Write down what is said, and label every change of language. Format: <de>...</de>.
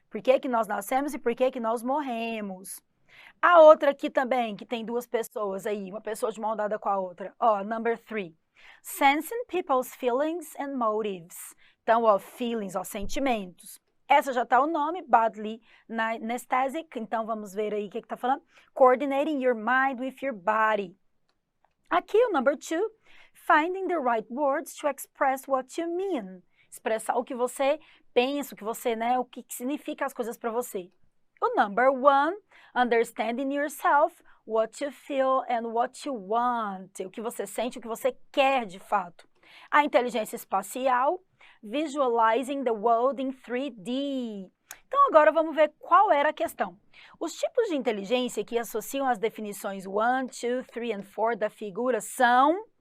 <pt>Por que que nós nascemos e por que que nós morremos. A outra aqui também, que tem duas pessoas aí, uma pessoa de mão dada com a outra. Ó, number 3.</pt> <en>Sensing people's feelings and motives.</en> <pt>Então, ó, feelings, ó, sentimentos. Essa já tá o nome,</pt> <en>bodily anesthetic.</en> <pt>Então, vamos ver aí o que que tá falando.</pt> <en>Coordinating your mind with your body.</en> <pt>Aqui o</pt> <en>number 2, finding the right words to express what you mean.</en> <pt>Expressar o que você pensa, o que você, né, o que significa as coisas para você.</pt> <en>O number 1, understanding yourself, what you feel and what you want.</en> <pt>O que você sente, o que você quer de fato. A inteligência espacial,</pt> <en>visualizing the world in 3D.</en> <pt>Então agora vamos ver qual era a questão. Os tipos de inteligência que associam as definições 1, 2, 3 e 4 da figura são...</pt>